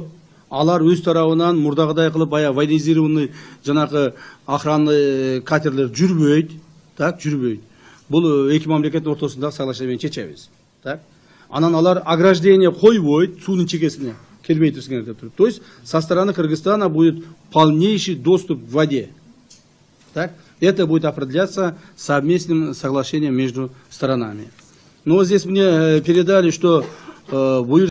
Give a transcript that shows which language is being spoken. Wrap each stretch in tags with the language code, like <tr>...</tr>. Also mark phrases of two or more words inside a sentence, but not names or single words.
<ky>Алар өз тарабынан мурдагыдай кылып баягы военизированный жанагы охранный катерлер жүрбөйт, так, жүрбөйт. Бул эки мамлекеттин ортосундагы соглашение менен чечебиз, так. Анан алар ограждение койбойт, суунун чекесине келбей турсуңар деп туруп.</ky> <ru>То есть со стороны Кыргызстана будет полнейший доступ к воде. Так? Это будет определяться совместным соглашением между сторонами. Но здесь мне передали, что</ru>